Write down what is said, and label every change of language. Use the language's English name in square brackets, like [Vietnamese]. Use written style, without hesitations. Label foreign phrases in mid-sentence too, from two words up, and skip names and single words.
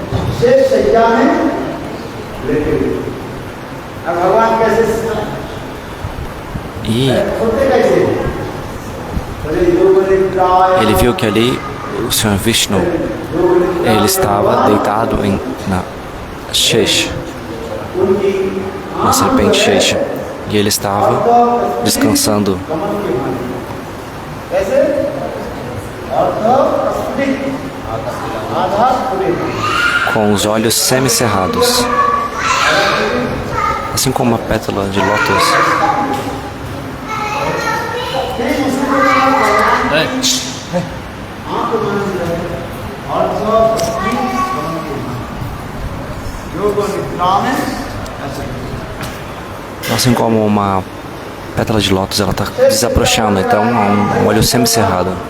[Portuguese] E ele viu que ali o Senhor Vishnu ele estava deitado na Shesh. [Hindi] उनकी [Portuguese] uma serpente Shesha. E ele estava descansando. [Hindi] कैसे आधा स्फुटित [Portuguese] Com os olhos semicerrados, assim como uma pétala de lótus. Assim como uma pétala de lótus, ela está desabrochando, então há um olho semicerrado.